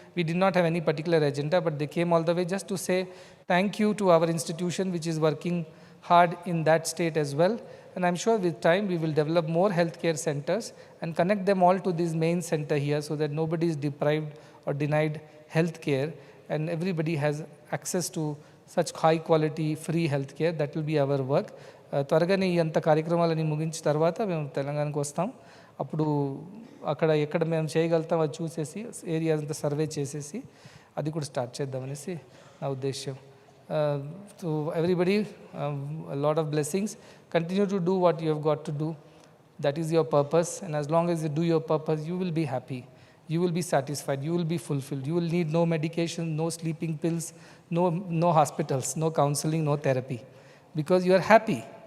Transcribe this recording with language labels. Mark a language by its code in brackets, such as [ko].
[en] We did not have any particular agenda, but they came all the way just to say thank you to our institution, which is working hard in that state as well. And I'm sure with time we will develop more healthcare centers and connect them all to this main center here so that nobody is deprived or denied healthcare. and everybody has access to such high quality free health care. That will be our work. [te] త్వరగానే ఈ అంత కార్యక్రమాలని ముగించిన తర్వాత మేము తెలంగాణకు వస్తాం. అప్పుడు అక్కడ ఎక్కడ మేము చేయగలుగుతాం అది చూసేసి ఏరియా అంతా సర్వే చేసేసి అది కూడా స్టార్ట్ చేద్దామనేసి నా ఉద్దేశం. [en] So everybody, a lot of blessings. Continue to do what you have got to do. That is your purpose, and as long as you do your purpose, you will be happy. You will be satisfied. You will be fulfilled. You will need no medication, no sleeping pills, no hospitals, no counseling, no therapy, because you are happy.